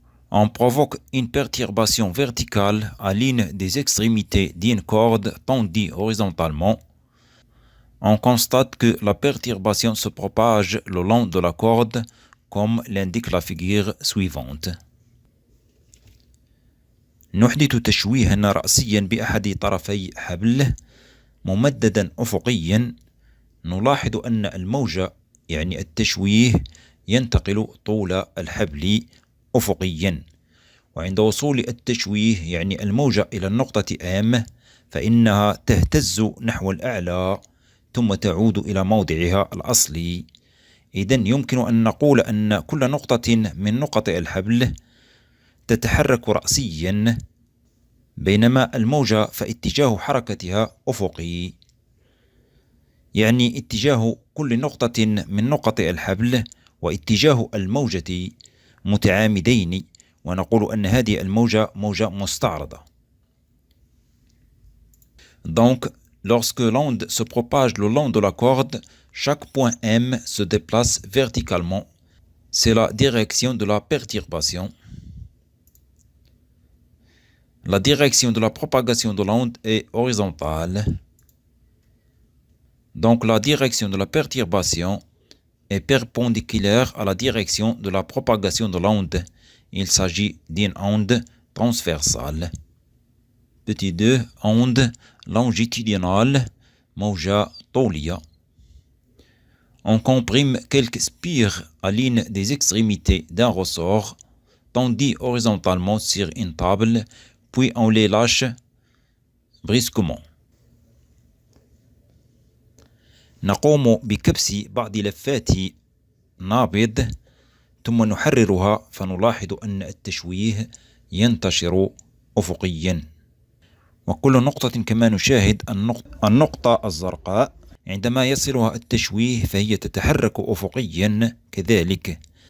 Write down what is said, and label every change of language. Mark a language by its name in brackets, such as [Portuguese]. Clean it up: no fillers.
[French] On provoque une perturbation verticale à l'une des extrémités d'une corde tendue horizontalement. On constate que la perturbation se propage le long de la corde, comme l'indique la figure suivante. [Arabic] نحدث تشويها رأسيا بأحد طرفي حبل ممددا أفقيا. نلاحظ أن الموجة يعني التشويه ينتقل طول الحبل أفقيا، وعند وصول التشويه يعني الموجة إلى النقطة M فإنها تهتز نحو الأعلى ثم تعود إلى موضعها الأصلي. إذن يمكن أن نقول أن كل نقطة من نقط الحبل تتحرك رأسيا، بينما الموجة فاتجاه حركتها أفقي، يعني اتجاه كل نقطة من نقط الحبل واتجاه الموجة متعامدين، ونقول أن هذه الموجة موجة مستعرضة. [French] Donc, lorsque l'onde se propage le long de la corde, chaque point M se déplace verticalement. C'est la direction de la perturbation. La direction de la propagation de l'onde est horizontale. Donc la direction de la perturbation est perpendiculaire à la direction de la propagation de l'onde. Il s'agit d'une onde transversale. Petit 2, onde longitudinale, [Arabic] موجة طولية. [French] On comprime quelques spires à l'une des extrémités d'un ressort tendu horizontalement sur une table, puis on les lâche brusquement. [Arabic] نقوم بكبس بعض لفات نابض ثم نحررها فنلاحظ أن التشويه ينتشر أفقيا. وكل نقطة كما نشاهد النقطة الزرقاء عندما يصلها التشويه فهي تتحرك أفقيا كذلك.